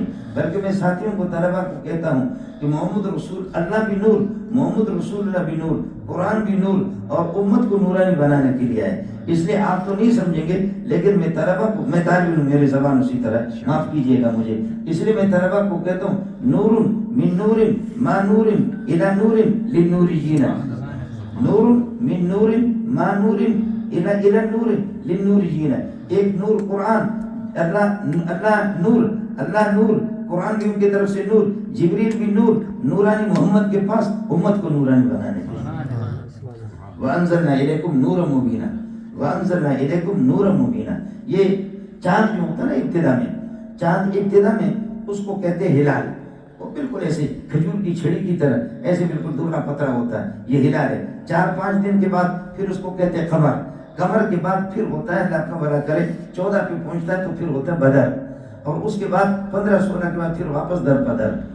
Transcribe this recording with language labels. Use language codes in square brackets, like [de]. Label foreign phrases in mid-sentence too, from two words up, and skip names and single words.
[ur] بلکہ میں ساتھیوں کو، طلبا کو کہتا ہوں کہ [ar] محمد رسول اللہ [ur] بھی نور، [ar] محمد رسول اللہ [ur] بھی نور، قرآن بھی نور، اور امت کو نورانی بنانے کے لیے ہے۔ اس لیے آپ تو نہیں سمجھیں گے، لیکن میں طلبا کو، میں طالب علم، میری زبان اسی طرح، معاف کیجئے گا مجھے، اس لیے میں طلبا کو کہتا ہوں [ar] نور من نور ما نور الی نور للنوریین، نور من نور ما نور الی نور للنوریین۔ [ur] ایک نور قرآن، اللہ نور، قرآن بھی ان کی طرف سے نور، جبریل بھی نور، نورانی محمد کے پاس امت کو نورانی بنانے کے لیے۔ [ar] وَأَنزَلْنَا إِلَيْكُمْ نُورًا مُبِينًا، وَأَنزَلْنَا إِلَيْكُمْ نُورًا مُبِينًا۔ [ur] یہ چاند جو ہوتا ہے نا ابتدا میں، چاند ابتدا میں اس کو کہتے ہیں ہلال، وہ بالکل ایسے کھجور کی چھڑی کی طرح ایسے بالکل دبلا پتلا ہوتا ہے، یہ ہلال ہے۔ 4-5 دن کے بعد پھر اس کو کہتے ہیں قمر، قمر کے بعد پھر ہوتا ہے، اللہ کا بڑا کرے 14 پہ پہنچتا ہے تو پھر ہوتا ہے بدر، اور اس کے بعد 15-16 کے بعد پھر واپس در بدر۔